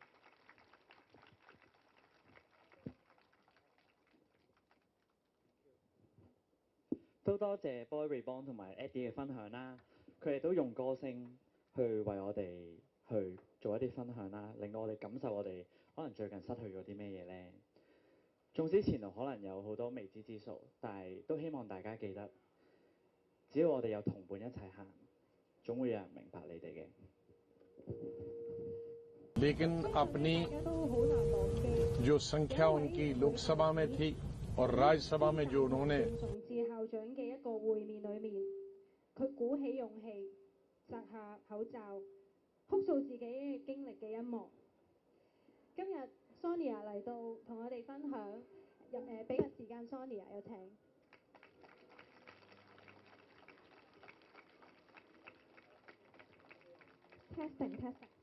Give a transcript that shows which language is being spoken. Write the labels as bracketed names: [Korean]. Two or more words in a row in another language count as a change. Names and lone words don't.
[Cantonese] 都多謝 Boy Reborn 同埋 Eddie 嘅分享啦，佢哋都用歌聲去為我哋去做一啲分享啦，令到我哋感受我哋可能最近失去咗啲咩嘢咧。縱使前路可能有好多未知之數，但係都希望大家記得，只要我哋有同伴一齊行，總會有人明白你哋嘅。 [Hindi] लेकिन अपनी जो संख्या उनकी लोकसभा में थी और राज्यसभा में जो उन्होंने [Cantonese] 同志校長嘅一個會面裏面，佢鼓起勇氣，摘下口罩，哭訴自己經歷嘅一幕。今日 Sonia 嚟到同我哋分享，俾個時間 Sonia 有請。Testing。